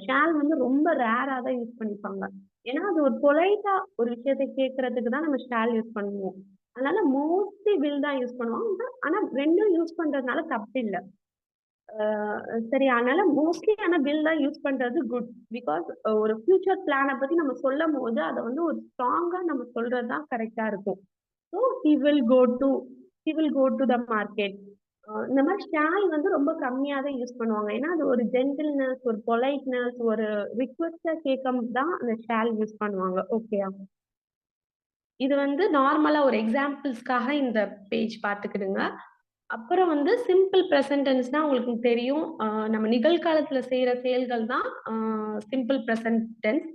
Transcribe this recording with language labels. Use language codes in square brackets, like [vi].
[ta] Shawl வந்து ரொம்ப ரேரா தான் யூஸ் பண்ணிப்பாங்க. ஏன்னா அது ஒரு பொலைட்டா ஒரு விஷயத்தை கேட்கறதுக்கு தான் நம்ம ஷால் யூஸ் பண்ணுவோம். அதனால மோஸ்ட்லி வில் தான் யூஸ் பண்ணுவாங்க. ஆனா ரெண்டும் யூஸ் பண்றதுனால தப்பு இல்ல. சரி, அதனால மோஸ்ட்லி ஆனா வில் தான் யூஸ் பண்றது குட். பிகாஸ் ஒரு ஃபியூச்சர் பிளானை பத்தி நம்ம சொல்லும் போது அதை வந்து ஒரு ஸ்ட்ராங்கா நம்ம சொல்றதுதான் கரெக்டா இருக்கும். [en] So he will go to the market. [ta] இந்த மாதிரி ஷால் வந்து ரொம்ப கம்மியா தான் யூஸ் பண்ணுவாங்க. ஏன்னா அது ஒரு ஜென்டில்னஸ், ஒரு பொலைட்னஸ், ஒரு ரிக்வெஸ்டா கேட்கும் தான் அந்த ஷால் யூஸ் பண்ணுவாங்க. ஓகேயா? இது வந்து நார்மலா ஒரு எக்ஸாம்பிள்ஸ்க்காக இந்த பேஜ் பார்த்துக்கிடுங்க. அப்புறம் வந்து சிம்பிள் ப்ரெசன்ட் டென்ஸ்னா உங்களுக்கு தெரியும். நம்ம நிகழ்காலத்துல செய்யற செயல்கள் தான் சிம்பிள் ப்ரெசன்ட் டென்ஸ்.